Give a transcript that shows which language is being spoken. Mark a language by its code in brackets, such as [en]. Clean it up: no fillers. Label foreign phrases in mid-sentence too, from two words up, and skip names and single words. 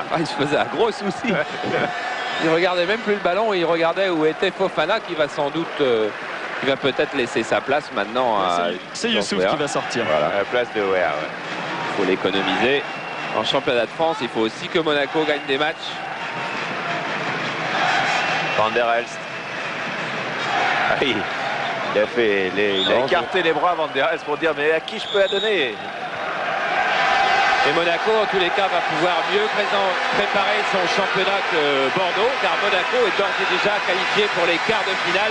[fr] Ah, il se faisait un gros souci. Il regardait même plus le ballon, il regardait où était Fofana qui va sans doute... qui va peut-être laisser sa place maintenant à... C'est Youssouf qui va sortir. Voilà, à la place de Weah. Ouais. Il faut l'économiser. En championnat de France, il faut aussi que Monaco gagne des matchs. Van der Elst. Ah oui, il a écarté les bras Van der Elst pour dire mais à qui je peux la donner? Et Monaco, en tous les cas, va pouvoir mieux préparer son championnat que Bordeaux, car Monaco est d'ores et déjà qualifié pour les quarts de finale.